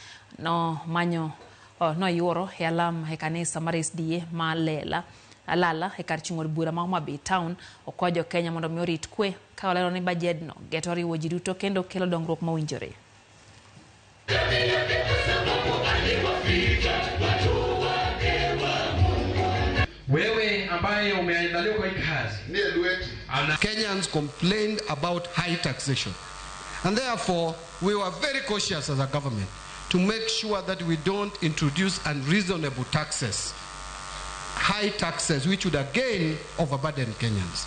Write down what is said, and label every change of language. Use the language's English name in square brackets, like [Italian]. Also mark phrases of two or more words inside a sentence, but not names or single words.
[Luo (Kenya and Tanzania)] Noyuoro e alam e kanisa mar SDA ma Lala e kar chung' od bura ma Mbadi town okwajo Kenya mondo mi orit kwe ka olero ni bajet no geto riwo ji duto kendo kelo dongruok mawinjore. [Swahili] Wewe ambaye umeandaliwa kwa kazi. [English] Kenyans complained about high taxation, and therefore we were very cautious as a government to make sure that we don't introduce unreasonable taxes, high taxes which would again overburden Kenyans.